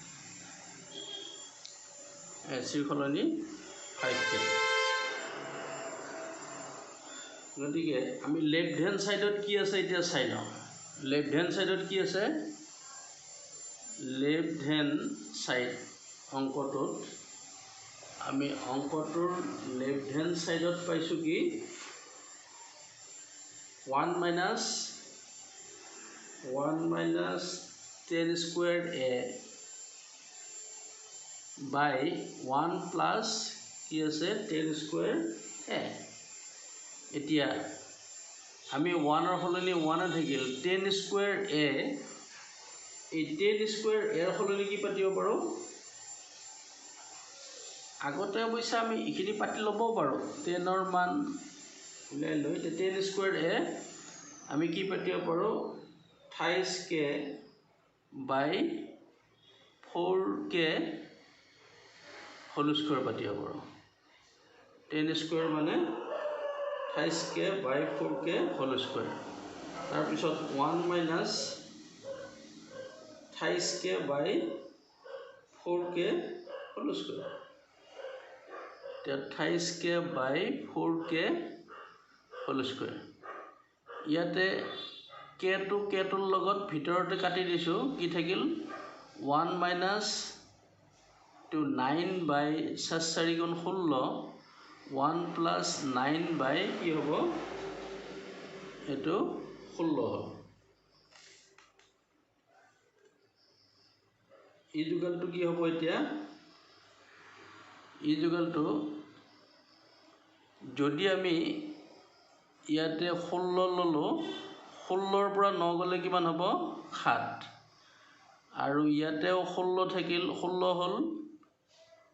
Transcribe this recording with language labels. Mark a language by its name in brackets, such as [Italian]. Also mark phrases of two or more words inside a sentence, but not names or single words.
[Assamese] AC খলনি 5k গতিকে আমি [English] left hand sideত [Assamese] কি আছে এতিয়া চাই লওঁ [English] left hand sideত [Assamese] কি আছে [English] left hand side [Assamese] অঙ্কটোত আমি অঙ্কটোৰ [English] left hand sideত [Assamese] পাইছো কি 1 minus [English] 10 squared a by 1 plus [Assamese] কি আছে [English] 10 squared a [Assamese] এতিয়া আমি 1 ৰ হলনি 1 থাকিল [English] 10 squared a [Assamese] এই [English] 10 squared a [Assamese] ৰ হলনি কি পাতিব পাৰো আগতে অবশ্য আমি ইখিনি পাতি লব পাৰো 10 ৰ মান উলাই লৈ [English] 10 squared a [Assamese] আমি কি পাতিব পাৰো [English] 28k by 4k whole square [Assamese] পাতিব পাৰো [English] 10 square মানে 28k by 4k whole square [Assamese] তাৰ পিছত [English] 1 minus 28k by 4k whole square 28k by 4k whole square [Assamese] ইয়াতে k to k ৰ লগত ভিতৰতে কাটি দিছো কি থাকিল [English] 1 minus to 9 by 4 [Assamese] গুণ 16 [English] 1 plus 9 by [Assamese] কি হ'ব এটো 16 হ'ব [English] equal to [Assamese] কি হ'ব এতিয়া [English] equal to [Assamese] যদি আমি ইয়াতে 16 ললো 16 ৰ পৰা 9 গলে কিমান হ'ব 7 আৰু ইয়াতেও 16 থাকিল 16 হল